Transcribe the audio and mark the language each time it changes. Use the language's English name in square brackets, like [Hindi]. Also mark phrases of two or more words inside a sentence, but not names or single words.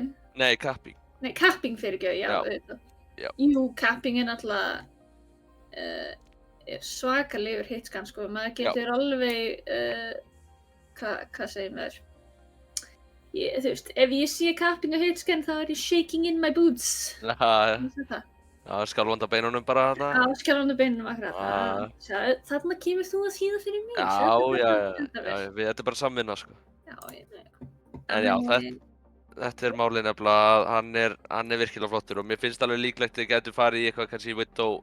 [Icelandic] Nei, Kapping. Nei, Kapping fyrirgefðu, já, auðvitað. Jú, Kapping er náttúrulega svakalegur hitscan, sko. Maður getur alveg, hvað segir maður? Þú veist, ef ég sé Kapping á hitscan þá er ég [English] shaking in my boots. [Icelandic] Já, skjálfandi á beinunum bara þarna. Já, skjálfandi á beinunum akkurat. Þarna kemur þú að þýða fyrir mig. Já, þetta er bara samvinna, sko. Já, ég veit. En já, þetta er málið nefnilega að hann er virkilega flottur og mér finnst alveg líklegt að þið getur farið í eitthvað kannski Widow.